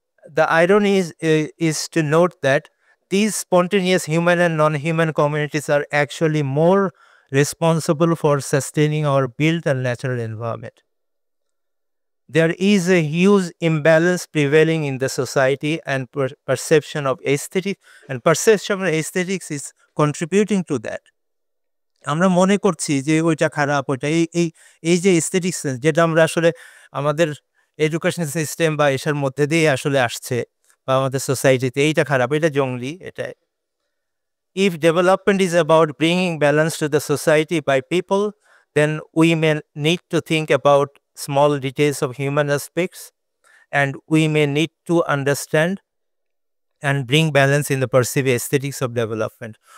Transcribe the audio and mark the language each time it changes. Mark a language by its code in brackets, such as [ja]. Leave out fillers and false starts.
[en] The irony is to note that these spontaneous human and non-human communities are actually more responsible for sustaining our built and natural environment. There is a huge imbalance prevailing in the society and perception of aesthetics, and perception of aesthetics is contributing to that. [bn] আমরা মনে করছি যে ওইটা খারাপ, ওইটা এই যে aesthetics যেটা আমরা আসলে আমাদের এডুকেশন সিস্টেম বা এসবের মধ্যে দিয়ে আসলে আসছে বা আমাদের সোসাইটিতে এইটা খারাপ, এটা জঙ্গলি, এটা। [en] If development is about bringing balance to the society by people, then we may need to think about small details of human aspects, and we may need to understand and bring balance in the perceived aesthetics of development.